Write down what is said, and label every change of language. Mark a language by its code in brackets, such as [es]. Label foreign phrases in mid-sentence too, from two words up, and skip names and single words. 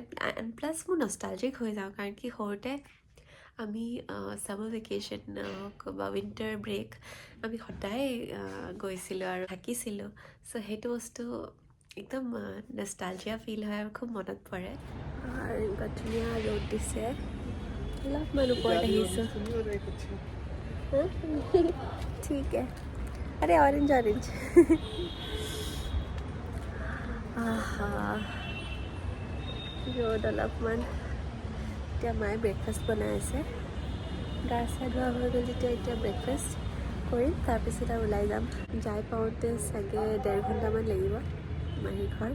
[en] and plus [as] মোৰ নষ্টালজিক হৈ যাওঁ, কাৰণ কি সৰুতে আমি [en] summer vacation [as] বা [en] winter break [as] আমি সদায় গৈছিলোঁ আৰু থাকিছিলোঁ। চ' সেইটো বস্তু একদম [en] nostalgia feel [as] হয় আৰু খুব মনত পৰে। আৰু এনেকুৱা ধুনীয়া ৰ'দ দিছে, অলপমান ওপৰত আহিছোঁ। [hi] ঠিক है, अरे [en] orange orange. [as] ৰ'দ অলপমান। এতিয়া মায়ে ব্ৰেকফাষ্ট বনাই আছে। গা চা ধোৱা হৈ গ'ল যেতিয়া, এতিয়া ব্ৰেকফাষ্ট কৰিম, তাৰপিছত আৰু ওলাই যাম। যাই পাওঁতে চাগে 1.5 ঘণ্টামান লাগিব মাহীৰ ঘৰ।